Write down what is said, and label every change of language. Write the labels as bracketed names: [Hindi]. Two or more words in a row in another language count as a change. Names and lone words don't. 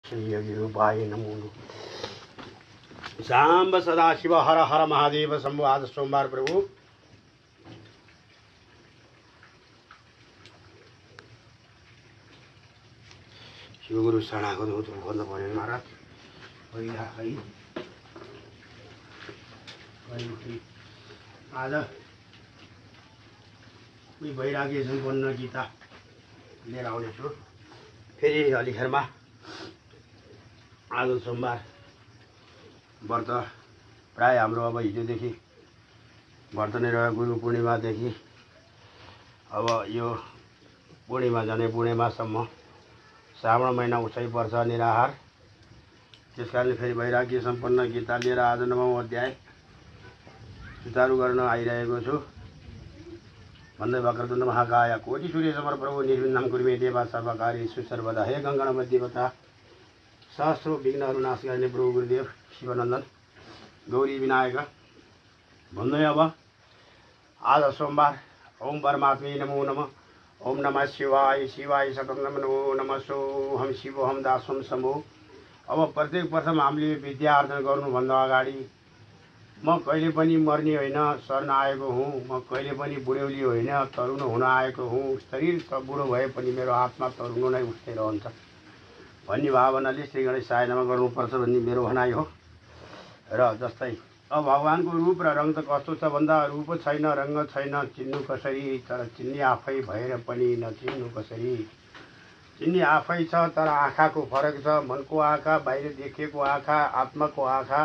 [Sanskrit] श्री योगिरूपाय नमो नमः। सांब सदाशिव हर हर महादेव शंभु। [Nepali] आज सोमवार प्रभु शिवगुरु शरणागत हो तो खोल्नु पर्यो महाराज। आज कोही वैराग्य सम्पन्न गीता लिएर आउनेछु फेरि हलिखेरमा। आज सोमबार व्रत प्राय हाम्रो अब हिजोदेखि व्रत नै रह्यो। गुरु पूर्णिमादेखि अब यो पूर्णिमा झनै पूर्णिमासम्म श्रावण महिना उसै पर्छ निराहार। त्यसकारणले फेरि वैराग्य सम्पन्न गीता लिएर आज 9औं अध्याय सुचारु गर्न आइरहेको छु। [Sanskrit] भन्दै वक्रतुण्ड महाकाय कोटि सूर्य समप्रभु निर्विघ्नं कुरु देवा सर्वकार्येषु सर्वदा। [Nepali] हे गङ्गणमय देवता सहस्रो विघ्नहरू नाश गर्ने प्रभु गुरुदेव शिवनन्दन गौरी विनायक। भन्दै अब आज सोमबार [Sanskrit] ओम परमात्मै नमो नमः। ओम नमः शिवाय शिवाय सततं नमो नमः। सोहम शिवोहम दासोहम शम्भो। [Nepali] अब प्रत्येक प्रथम हामीले विद्या आर्जन गर्नुभन्दा अगाडि म कहिले पनि मर्ने होइन, सर्न आएको हुँ। म कहिले पनि बुढ्यौली होइन, तरुण हुन आएको हुँ। शरीर त बुढो भए पनि मेरो आत्मा तरुण नै उठ्दै रहन्छ भन्ने भावनाले [Sanskrit] श्री गणेशाय नमः [Nepali] गर्नुपर्छ भन्ने मेरो भनाइ हो। र जस्तै अब भगवानको रूप र रङ त कस्तो छ भन्दा रूप छैन, रङ्ग छैन, चिन्नु कसरी। तर चिन्ने आफै भएर पनि नचिन्नु कसरी। चिन्ने आफै छ तर आँखाको फरक छ। मनको आँखा, बाहिर देखिएको आँखा, आत्माको आँखा।